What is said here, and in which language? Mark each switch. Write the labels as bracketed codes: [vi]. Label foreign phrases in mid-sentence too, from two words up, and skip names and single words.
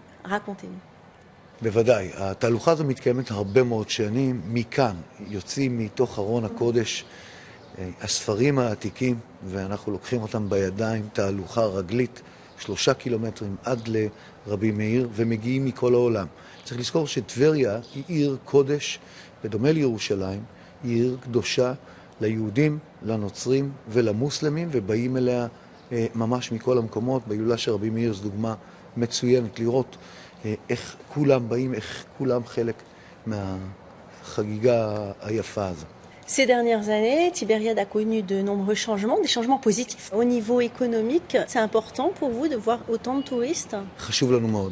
[fr] Racontez-nous. [he] בוודאי, התהלוכה הזו מתקיימת הרבה מאוד שנים, מכאן יוצאים מתוך ארון הקודש הספרים העתיקים, ואנחנו לוקחים אותם בידיים, תהלוכה רגלית, 3 קילומטרים עד לרבי מאיר, ומגיעים מכל העולם. צריך לזכור שטבריה היא עיר קודש, בדומה לירושלים, היא עיר קדושה ליהודים, לנוצרים ולמוסלמים, ובאים אליה ממש מכל המקומות. בהילולה של רבי מאיר זו דוגמה מצוינת לראות איך כולם באים, איך כולם חלק מהחגיגה היפה הזו. [fr] Ces dernières années, Tibériade a connu de nombreux changements, des changements positifs. Au niveau économique, c'est important pour vous de voir autant de touristes? [he] חשוב לנו מאוד.